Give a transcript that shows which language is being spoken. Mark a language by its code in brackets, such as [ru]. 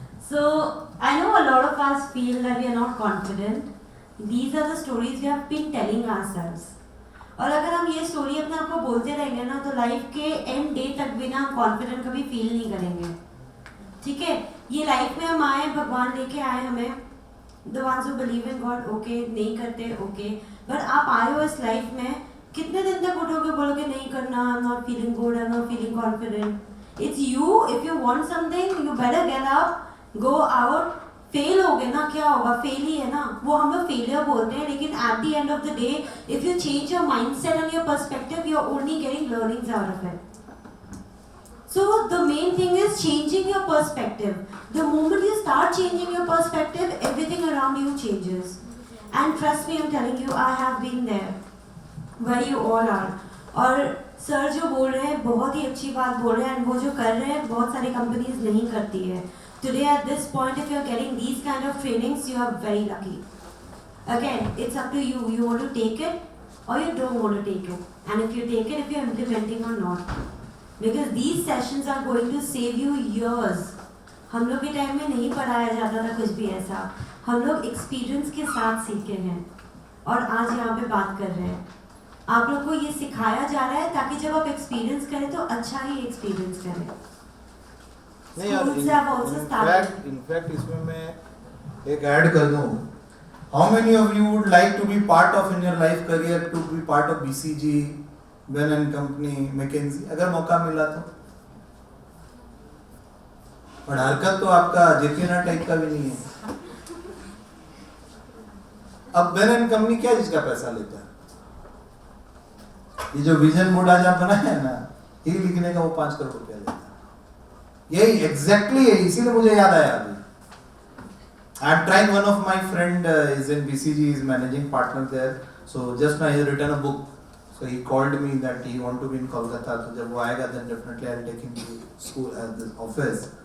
[en] So I know a lot of us feel that we are not confident. These are the stories we have been telling ourselves. [hi] और अगर हम ये story अपने आप को बोलते रहेंगे ना, तो लाइफ के एंड डे तक भी ना हम कॉन्फिडेंट कभी फील नहीं करेंगे। ठीक है, ये लाइफ में हम आए, भगवान लेके आए हमें [en] the ones who believe in God okay, [hi] नहीं करते [en] okay, but [hi] आप आए हो इस लाइफ में, कितने दिन तक उठोगे बोलोगे नहीं करना, [en] I am not feeling good, I am not feeling confident. It's you, if you want something you better get up, go out. [hi] Fail हो गए ना, क्या होगा, फेल ही है ना, वो हम लोग फेलियर बोलते हैं, लेकिन [en] At the end of the day if you change your mindset and your perspective you are only getting learnings out of it. So the main thing is changing your perspective. The moment you start changing your perspective, everything around you changes. And trust me, I'm telling you, I have been there, where you all are. [hi] और sir जो बोल रहे हैं बहुत ही अच्छी बात बोल रहे हैं, and वो जो कर रहे हैं बहुत सारी कंपनीज नहीं करती है. [en] Today at this point, if you're getting these kind of trainings, you are very lucky. Again, it's up to you. You want to take it or you don't want to take it. And if you take it, if you're implementing or not. Because these sessions are going to save you years. [hi] हम लोग के time में नहीं पढ़ाया जाता था कुछ भी ऐसा, हम लोग एक्सपीरियंस के साथ सीखे हैं और आज यहाँ पे बात कर रहे हैं। आप लोग को ये सिखाया जा रहा है ताकि जब आप एक्सपीरियंस करें तो अच्छा ही एक्सपीरियंस करें। नहीं यार, इनफैक्ट इसमें मैं एक ऐड कर दूँ, [en] how many of you would like to be part of in your life career, to be part of BCG, Bain and company, McKinsey, [hi] अगर मौका मिला तो? और हरकत तो आपका जेपीना टाइप का भी नहीं है। अब बेन एंड कंपनी क्या जिसका पैसा लेता है? ये जो विजन बोर्ड आज आप बनाया है ना, ये लिखने का वो 5 करोड़ रुपया लेता है। यही एग्जैक्टली है, इसीलिए मुझे याद आया अभी। [en] I am trying, one of my friend is in BCG, is managing partner there. So just now he has written a book. So he called me that he want to be in Kolkata. [hi] तो जब वो आएगा [en] then definitely I'll take him to school at the office.